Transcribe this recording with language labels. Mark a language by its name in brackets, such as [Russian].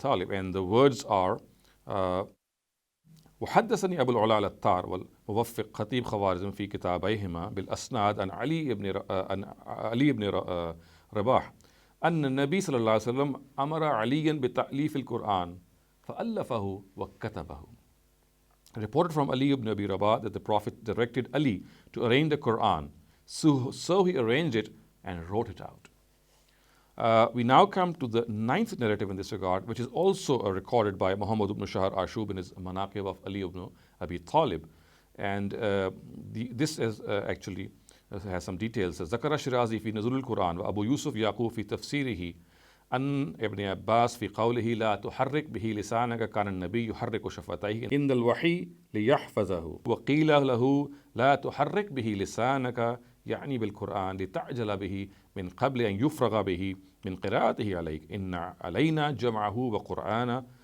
[English] And the words are, [Arabic] وحدثني أبو العلا العطار والموفق خطيب خوارزم في كتابيهما بالأسناد عن علي بن رباح أن النبي صلى الله عليه وسلم أمر عليا بتأليف القرآن فألفه وكتبه. [English] Reported from Ali ibn Abi Rabah that the Prophet directed Ali to arrange the Qur'an. So he arranged it and wrote it out. We now come to the ninth narrative in this regard, which is also recorded by Muhammad ibn Shahr Ashub in his Manaqib of Ali ibn Abi Talib. And this is actually has some details. [Arabic] ذكر الشيرازي في نزول القرآن وأبو يوسف يعقوب في تفسيره أن ابن عباس في قوله لا تحرك به لسانك كان النبي يحرك شفتيه عند الوحي ليحفظه وقيل له لا تحرك به لسانك يعني بالقرآن لتعجل به من قبل أن يفرغ به من قراءته عليك إن علينا جمعه وقرآنا